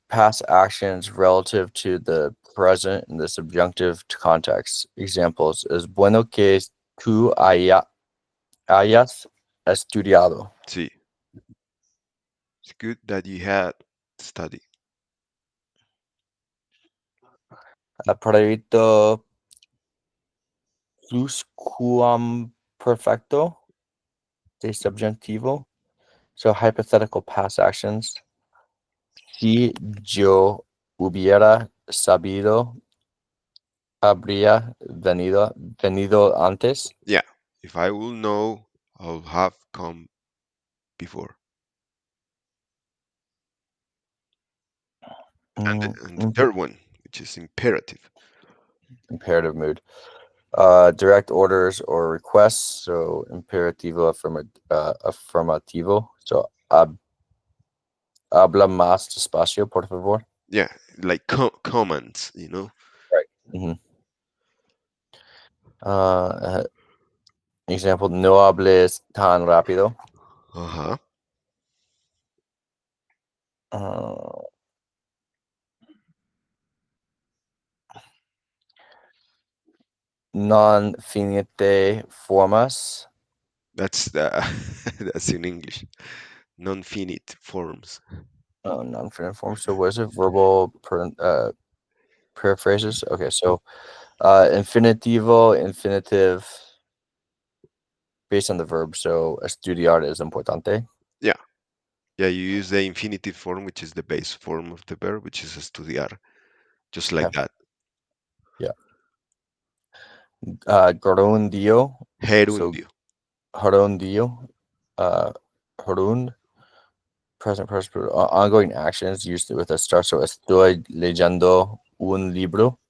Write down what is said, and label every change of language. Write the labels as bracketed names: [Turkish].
[English] Past actions relative to the present in the subjunctive context. [Spanish] Examples: Es bueno que tú hayas estudiado. sí. [English] It's good that you had study. [Spanish] Pretérito pluscuamperfecto de subjuntivo. [English] So hypothetical past actions. [Spanish] Si yo hubiera sabido, habría venido antes. [English] Yeah, if I will know, I'll have come before. And the Mhm. third one, which is imperative. Imperative mood. Direct orders or requests. [Spanish] So imperativo affirmativo. So habla más despacio, por favor. [English] Yeah, like commands, you know. Right. Mhm. [Spanish] Uh, Example: no hables tan rápido. Uh huh. [English] Uh, non finite formas. That's the that's in English. Non-finite forms. Oh, non finite forms. So what is it? Verbal paraphrases. Okay, so infinitivo, infinitive, based on the verb. [Spanish] So estudiar is importante. [English] Yeah. Yeah, you use the infinitive form, which is the base form of the verb, which is estudiar, just like Okay. that. Yeah. Gerundio. So [Spanish] Gerundio. [English] gerundio. Uh, gerund. Present participle. Ongoing actions used with a start. [Spanish] So estoy leyendo un libro.